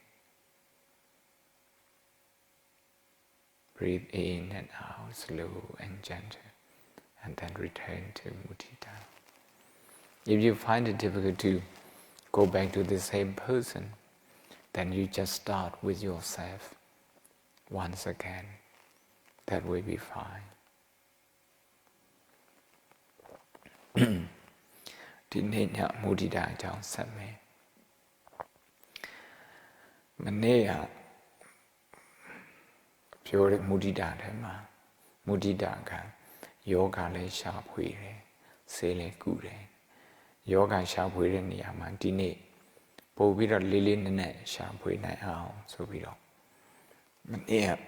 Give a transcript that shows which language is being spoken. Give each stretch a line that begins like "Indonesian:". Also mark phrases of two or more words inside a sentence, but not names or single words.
English: Breathe in and out, slow and gentle, and then return to Muditā. If you find it difficult to go back to the same person, then you just start with yourself once again. That will be fine.
Burmese: ဒီနေ့ညမုဒိတာအကြောင်းဆက်မယ်မနေ့ကပြောတဲ့မုဒိတာထဲမှာမုဒိတာကယောဂလည်းရှာဖွေတယ်ဆေးလည်းကုတယ်ယောဂရှာဖွေတဲ့နေရာမှာဒီနေ့ပို့ပြီးတော့လေးလေးနက်နက်ရှာဖွေနိုင်အောင်ဆိုပြီးတော့မနေ့က